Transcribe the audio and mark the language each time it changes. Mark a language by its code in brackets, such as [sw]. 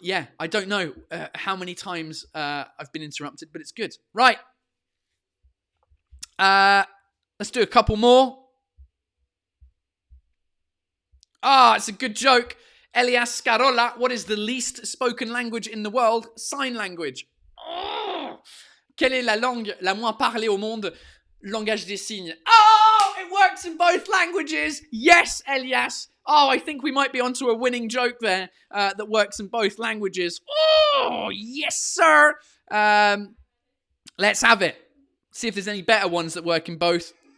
[en] Yeah, I don't know how many times I've been interrupted, but it's good. Right. Let's do a couple more. It's a good joke. Elias Scarola, what is the least spoken language in the world? Sign language. [fr] Quelle est la langue la moins parlée au monde? Langage des signes. [en] Oh, it works in both languages. Yes, Elias. Oh, I think we might be onto a winning joke there that works in both languages. Oh, yes, sir. Let's have it. See if there's any better ones that work in both.